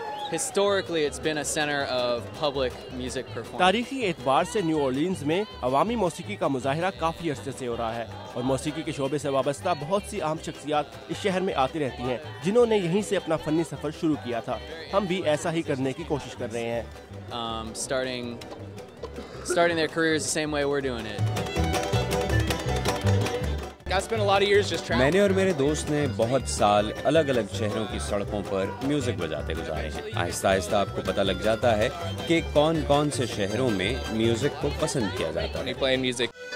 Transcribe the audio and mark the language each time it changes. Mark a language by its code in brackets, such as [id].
[en] Historically, it's been a center of public music performance. [hi] तारीखी एतबार से न्यू ऑर्लिन्स में अवामी मौसीकी का मुजाहरा काफ़ी अरसे से हो रहा है और मौसीकी के शोबे से वाबस्ता बहुत सी आम शख्सियात इस शहर में आती रहती हैं, जिन्होंने यहीं से अपना फ़नी सफ़र शुरू किया था। हम भी ऐसा ही करने की कोशिश कर रहे हैं। [en] Starting their careers the same way we're doing it. I spent a lot of years just traveling. [hi] मैंने और मेरे दोस्त ने बहुत साल अलग अलग शहरों की सड़कों पर म्यूजिक बजाते गुजारे हैं। आहिस्ता आहिस्ता आपको पता लग जाता है कि कौन कौन से शहरों में म्यूजिक को पसंद किया जाता है। [en] Playing music.